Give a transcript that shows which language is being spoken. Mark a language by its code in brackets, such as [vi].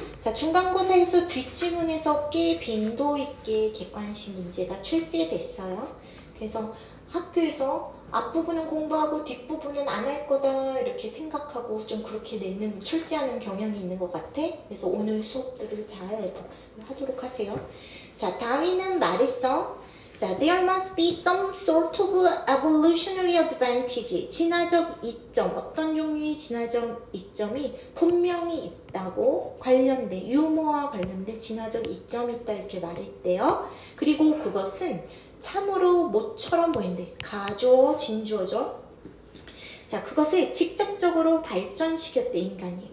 [ko] 자, 중간고사에서 뒷지문에서 꽤 빈도 있게 객관식 문제가 출제됐어요. 그래서 학교에서 앞부분은 공부하고 뒷부분은 안 할 거다 이렇게 생각하고 좀 그렇게 내는 출제하는 경향이 있는 것 같아. 그래서 오늘 수업들을 잘 복습을 하도록 하세요. 자, 다윈은 말했어. [en] 자, there must be some sort of evolutionary advantage. [ko] 진화적 이점, 어떤 종류의 진화적 이점이 분명히 있다고 관련된, 유머와 관련된 진화적 이점이 있다 이렇게 말했대요. 그리고 그것은 참으로 모처럼 보인대. 가주어, 진주어죠. 자, 그것을 직접적으로 발전시켰대, 인간이.